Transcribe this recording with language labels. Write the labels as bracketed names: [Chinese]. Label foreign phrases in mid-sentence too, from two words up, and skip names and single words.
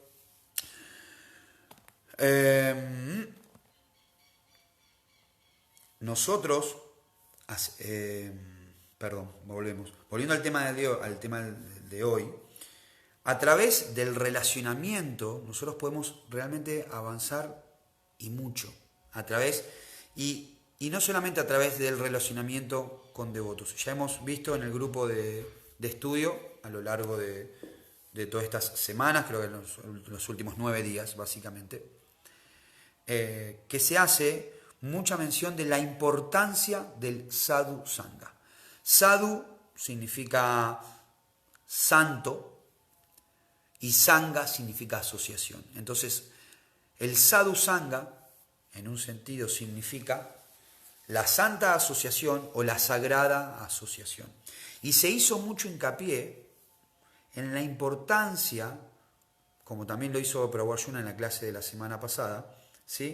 [Spanish] nosotros, volviendo al tema de hoy, a través del relacionamiento nosotros podemos realmente avanzar y mucho, y no solamente a través del relacionamiento con devotos. Ya hemos visto en el grupo de estudio a lo largo de todas estas semanas, creo que los últimos 9 días básicamente, que se hace mucha mención de la importancia del [Sanskrit] sadhu sangha. [Spanish] Sadhu significa santo y sangha significa asociación. Entonces, el [Sanskrit] sadhu sangha, [Spanish] en un sentido, significa la santa asociación o la sagrada asociación. Y se hizo mucho hincapié en la importancia, como también lo hizo Prabhu Arjuna en la clase de la semana pasada, ¿sí?